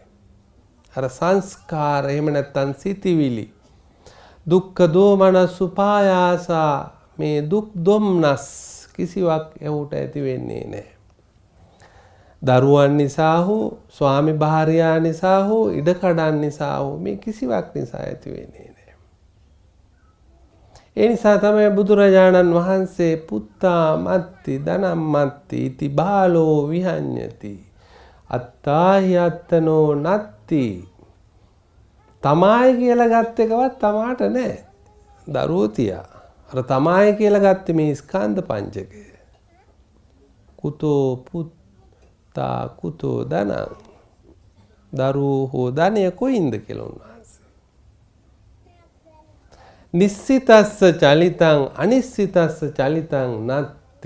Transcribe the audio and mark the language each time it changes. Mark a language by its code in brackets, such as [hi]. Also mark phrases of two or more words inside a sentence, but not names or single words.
[si] අර සංස්කාර එහෙම නැත්නම් සිතිවිලි [pi] දුක්ඛ දෝමනස් උපායාසා [si] මේ දුක් දුම්නස් කිසිවක් එහුට ඇති වෙන්නේ නැහැ. දරුවන් නිසා හෝ ස්වාමි භාර්යා නිසා හෝ ඉඩකඩන් නිසා හෝ මේ කිසිවක් නිසා ඇති වෙන්නේ නැහැ. ඒ නිසා තමයි බුදුරජාණන් වහන්සේ [pi] පුත්තා මත්ති ධනම් මත්ති ඉති බාලෝ විහඤ්ඤති අත්තාහි අත්තනෝ නත්ති. [si] තමායි කියලා ගත් එකවත් තමාට නැහැ. දරුවෝ තියා. අර තමායි කියලා ගත්තේ මේ ස්කන්ධ පංචකය. [pi] කුතෝ පුත්තා කුතෝ ධනං. [si] දරුවෝ හෝ ධනය කොයින්ද කියලා උන්වහන්සේ. [pi] නිස්සිතස්ස චලිතං අනිස්සිතස්ස චලිතං නත්ති.